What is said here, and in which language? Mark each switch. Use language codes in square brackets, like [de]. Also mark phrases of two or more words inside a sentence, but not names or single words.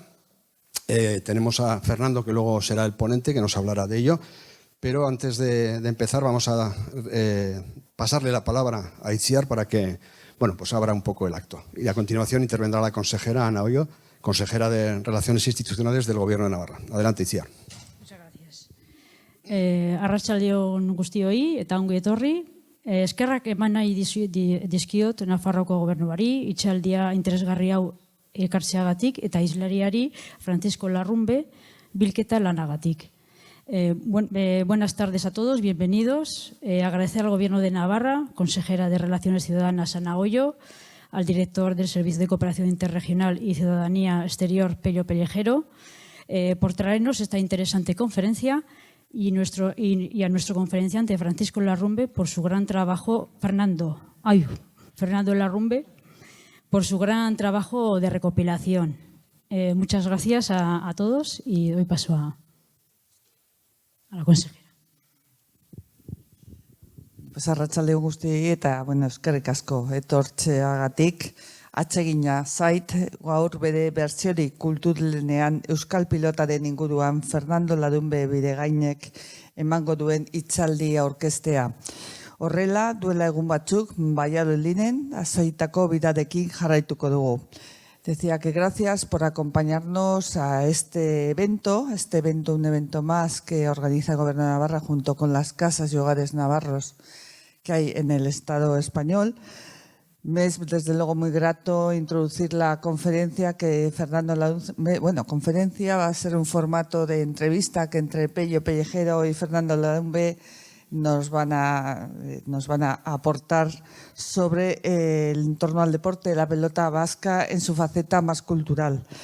[es] Tenemos a Fernando, que luego será el ponente, que nos hablará de ello. Pero antes de empezar vamos a pasarle la palabra a Itziar para que abra un poco el acto. Y a continuación intervendrá la consejera Ana Oyo, consejera de Relaciones Institucionales del Gobierno de Navarra. Adelante, Itziar. Muchas gracias. [eu] Arratsaldeon guztioi eta ongi etorri. Eskerrak eman nahi dizkiot Nafarroko gobernuari, itxaldia interesgarri hau ekartzeagatik eta hizlariari Francisco Larrumbe bilketa lanagatik. [es] Buenas tardes a todos, bienvenidos. Agradecer al Gobierno de Navarra, consejera de Relaciones Ciudadanas Ana Oyo, al director del Servicio de Cooperación Interregional y Ciudadanía Exterior, Pello Pellejero, por traernos esta interesante conferencia y a nuestro conferenciante Francisco Larrumbe por su gran trabajo, Fernando Larrumbe, por su gran trabajo de recopilación. Muchas gracias a todos y doy paso a la consejera. [eu] Arratsaldeon guztiei eta eskerrik asko etortzeagatik. Atsegina zait gaur bere bertsiorik kulturlenean euskal pilotaren inguruan Fernando Larrumbe Biregainek emango duen hitzaldi aurkeztea. Horrela, duela egun batzuk, Valladoliden azoitako bidadekin jarraituko dugu. [es] Decía que gracias por acompañarnos a este evento, un evento más que organiza el Gobierno de Navarra junto con las casas y hogares navarros que hay en el Estado español. Me es desde luego muy grato introducir la conferencia que Fernando Larrumbe, conferencia va a ser un formato de entrevista que entre Pello Pellejero y Fernando Larrumbe nos van a aportar sobre el entorno al deporte de la pelota vasca en su faceta más cultural.